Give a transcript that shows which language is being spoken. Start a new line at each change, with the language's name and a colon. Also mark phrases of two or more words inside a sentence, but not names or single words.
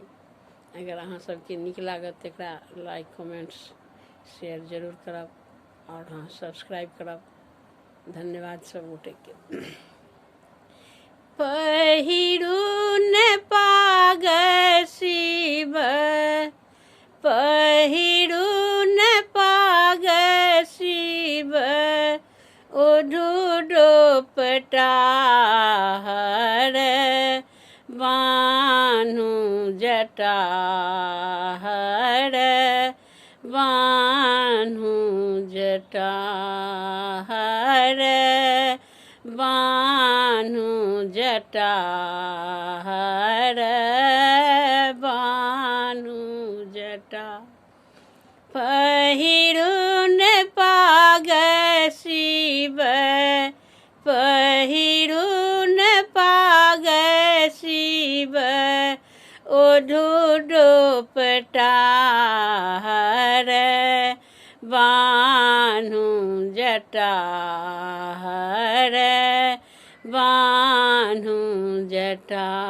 Maithili: अगर अहाँ सबके नीक लागत तऽ एकरा
English: like comments share
Maithili: जरूर करब और हाँ सब्सक्राइब करब। धन्यवाद सब गोटे के। पहिरू ने पाग शिव, पहिरू ने पाग शिव, ओढ़ू डोपटा हर, बान्हू जटा हर, बान्हू जटा हर, बान्हू जटा हर, बान्हू जटा। पहिरू ने पाग शिव, पहिरू ने पाग शिव, ओढ़ू डोपटा हर, बान्हू जटा हर, बान्हू जटा।